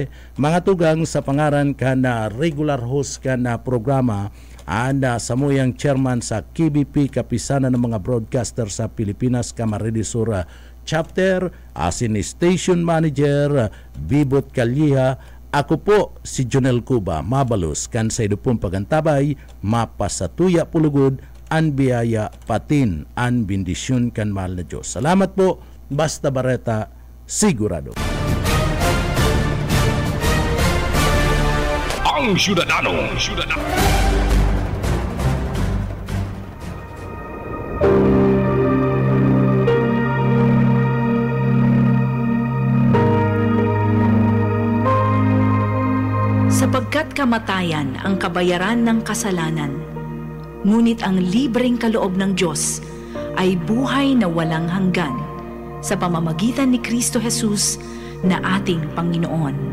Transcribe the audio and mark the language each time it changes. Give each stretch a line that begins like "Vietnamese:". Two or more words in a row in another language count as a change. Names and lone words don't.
Bikol: Mga tugang, sa pangaran ka na regular host ka na programa, sa muyang chairman sa KBP, Kapisanan ng mga broadcaster sa Pilipinas, Camarines Sur Chapter, asin ni
English: Station Manager
Bikol: Bibot Calleja. Ako po si Jonel Cuba, mabalos kan sa idupong pagantabay, mapasatuya pulugod, an biyaya patin, an bendisyon kan mahal na Diyos.
Filipino: Salamat po, Basta Barreta, sigurado. Ang Syudadano. Sapagkat kamatayan ang kabayaran ng kasalanan, ngunit ang libreng kaloob ng Diyos ay buhay na walang hanggan sa pamamagitan ni Kristo Jesus na ating Panginoon.